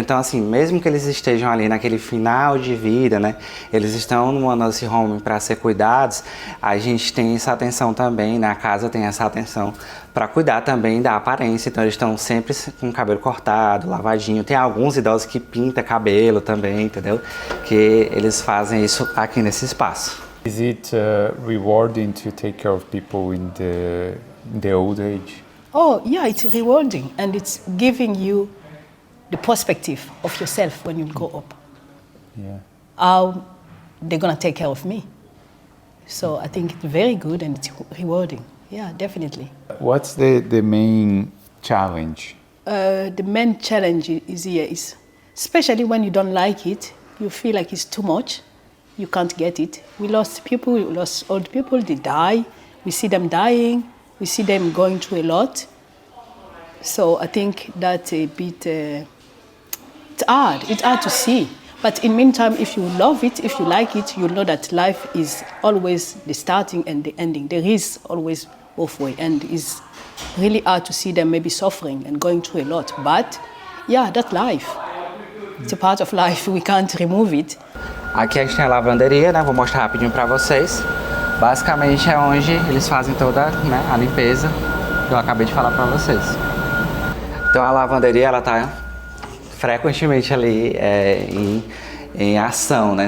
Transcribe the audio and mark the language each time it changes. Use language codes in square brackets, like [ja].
[pt] Então assim, mesmo que eles estejam ali naquele final de vida, né, eles estão numa nursing home para ser cuidados, a gente tem essa atenção também, né, a casa tem essa atenção para cuidar também da aparência. Então eles estão sempre com o cabelo cortado, lavadinho. Tem alguns idosos que pintam cabelo também, entendeu? Que eles fazem isso aqui nesse espaço. [en] Is it rewarding to take care of people in the old age? Oh, yeah, it's rewarding and it's giving you the perspective of yourself when you grow up. Yeah. How they're gonna take care of me. So I think it's very good and it's rewarding. Yeah, definitely. What's the main challenge? The main challenge is here is, especially when you don't like it, you feel like it's too much, you can't get it. We lost people, we lost old people, they die. We see them dying, we see them going through a lot. So I think that's a bit, it's hard to see. But in the meantime, if you love it, if you like it, you'll know that life is always the starting and the ending. There is always both ways, and it's really hard to see them maybe suffering and going through a lot. But yeah, that's life. It's a part of life, we can't remove it. [pt] Aqui a gente tem a lavanderia, né? Vou mostrar rapidinho pra vocês. Basicamente é onde eles fazem toda, né, a limpeza que eu acabei de falar pra vocês. Então a lavanderia, ela tá frequentemente ali em ação, né?